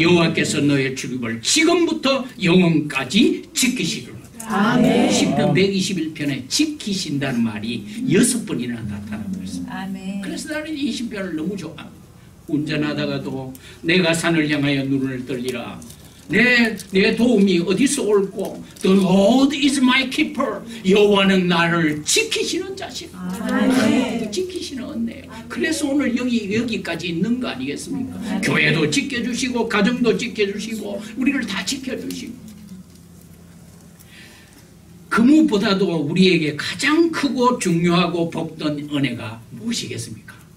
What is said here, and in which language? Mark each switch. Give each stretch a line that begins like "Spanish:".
Korean: 여호와께서 너의 출입을 지금부터 영원까지 지키시리로다. 아멘. 시편 121편에 지키신다는 말이 6번이나 나타나고 있습니다. 아멘. 그래서 나는 이 시편을 너무 좋아. 운전하다가도 내가 산을 향하여 눈을 들리라. 내 도움이 어디서 올고
English: The Lord is my keeper.
Korean: 여호와는 나를 지키시는 자신. 지키시는 은혜예요. 그래서 오늘 여기까지 있는 거 아니겠습니까? 교회도 지켜주시고 가정도 지켜주시고 우리를 다 지켜주시고 그 무엇보다도 우리에게 가장 크고 중요하고 복된 은혜가 무엇이겠습니까?